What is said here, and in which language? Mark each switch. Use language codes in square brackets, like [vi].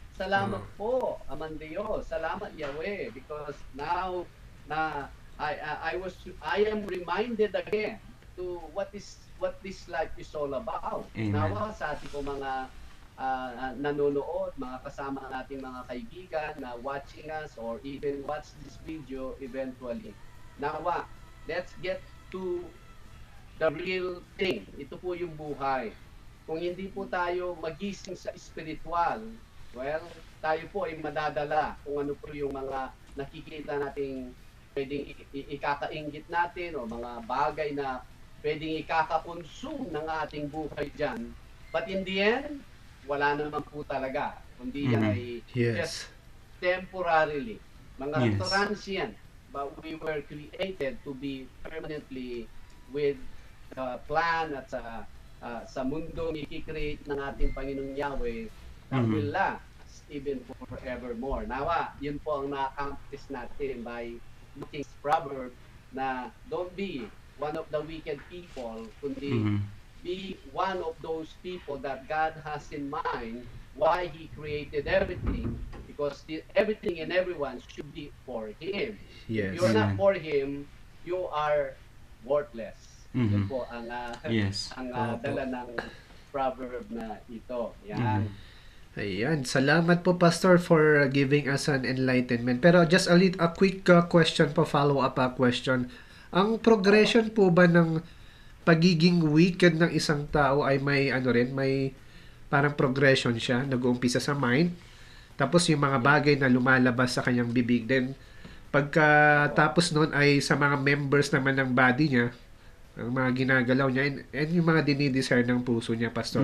[tl] Salamat po, Amang Diyos, salamat Yahweh, [en] because now na I am reminded again to what this life is all about. Amen. [tl] Nawa sa ating po mga nanonood, mga kasama nating mga kaibigan na [en] watching us or even watch this video eventually. Nawa, let's get to the real thing. [tl] Ito po yung buhay. Kung hindi po tayo magising sa spiritual, well, tayo po ay madadala kung ano po yung mga nakikita nating pwedeng ikakainggit natin o mga bagay na pwedeng ikakakonsume ng ating buhay dyan. [en] But in the end, [tl] wala naman po talaga. Kundi yan ay [en] just temporarily. [tl] Mga transient. [en] But we were created to be permanently with the plan [tl] at sa mundo i-create ng ating Panginoong Yahweh [en] that will last even forevermore. [tl] Nawa, yun po ang na-accomplish natin [en] by looking at proverb na don't be one of the wicked people, kundi be one of those people that God has in mind why He created everything, because everything and everyone should be for Him. Yes. If you're not for Him, you are worthless. [tl] Yun po ang dala ng proverb na ito. Yan. Ayan, salamat po [en] Pastor for giving us an enlightenment. Pero just a quick question po, follow-up question. [tl] Ang progression po ba ng pagiging wicked ng isang tao ay may may parang progression siya, nag-uumpisa sa mind, tapos yung mga bagay na lumalabas sa kanyang bibig, then pagkatapos noon ay sa mga members naman ng body niya, ang mga ginagalaw niya, and yung mga dinidesire ng puso niya, Pastor.